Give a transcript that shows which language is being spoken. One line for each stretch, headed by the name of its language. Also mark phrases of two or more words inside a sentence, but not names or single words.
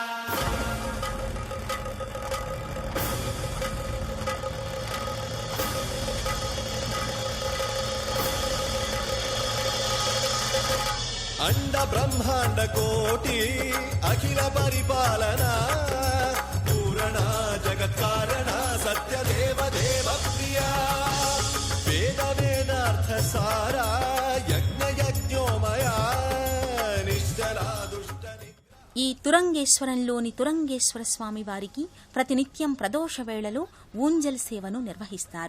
Sanskrit: अंड ब्रह्मांड कोटि अखिल परिपालना पूरणा जगत् कारणा सत्य देव देव प्रिया वेद वेदार्थ सारा यज्ञ यज्ञोमया निश्चला दुष्ट
Telugu: ఈ తురంగేశ్వరంలోని తురంగేశ్వర స్వామి వారికి ప్రతినిత్యం ప్రదోష వేళలో ఊంజల్ సేవను నిర్వహిస్తారు.